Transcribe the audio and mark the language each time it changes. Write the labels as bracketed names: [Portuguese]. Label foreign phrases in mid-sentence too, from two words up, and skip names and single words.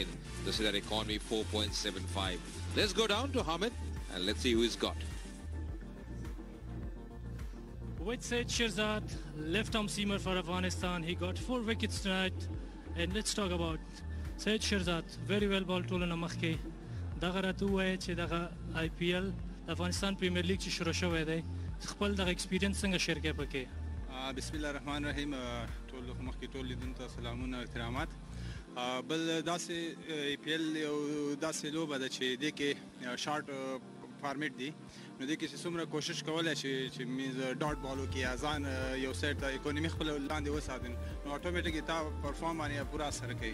[English] This is their economy 4.75. Let's go down to Hamid and let's see who he's got. With Syed Shirzad, left-arm seamer for Afghanistan. He got 4 wickets tonight. And let's talk about Syed Shirzad. Very well ball [Pashto] tolana makhke. Daga ratu hai che daga IPL Afghanistan Premier League che shuru shwe day. خپل د ایکسپیرینس څنګه شیر کې پکې بسم الله الرحمن الرحیم ټول مخکې ټول لیدونکو ته سلامونه او احترامات بل داسې ای پی ایل یو داسې لوبه ده چې دې کې [English] short format [Pashto] دی نو دې کې چې څومره کوشش کولی چې میز [English] dot ball [Pashto] وکړي یا ځان یو سایډ ته اکونومي خپله لاندې وساتي نو اټومیټیکي تا پرفارم باندې پوره اثر کوي